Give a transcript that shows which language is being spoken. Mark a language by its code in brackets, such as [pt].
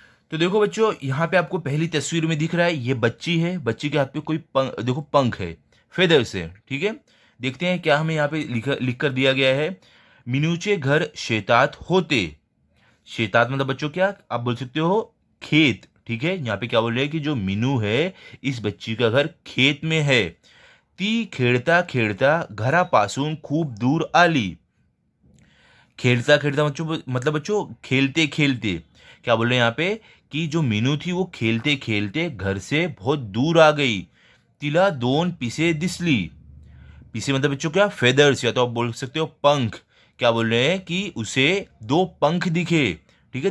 [hi] तो देखो बच्चों, यहाँ पे आपको पहली तस्वीर में दिख रहा है, ये बच्ची है, बच्ची के हाथ पे कोई पंख, देखो पंख है, फेदर्स है, ठीक है। देखते हैं क्या हमें यहाँ पे लिख कर दिया गया है। [mr] मीनूचे घर शेतात होते। [hi] शेतात मतलब बच्चों क्या, आप बोल सकते हो खेत, ठीक है। यहाँ पे क्या बोल रहे हैं कि जो मीनू है, इस बच्ची का घर खेत में है। [mr] ती खेळता खेळता घरापासून खूप दूर आली। [hi] खेलता खेलता बच्चों मतलब बच्चों खेलते खेलते, क्या बोल रहे हैं यहाँ पे कि जो मीनू थी वो खेलते खेलते घर से बहुत दूर आ गई। [mr] तिला दोन पिसे दिसली। [hi] पिसे मतलब बच्चों क्या, फेदर्स, या तो आप बोल सकते हो पंख। क्या बोल रहे हैं कि उसे दो पंख दिखे, ठीक है।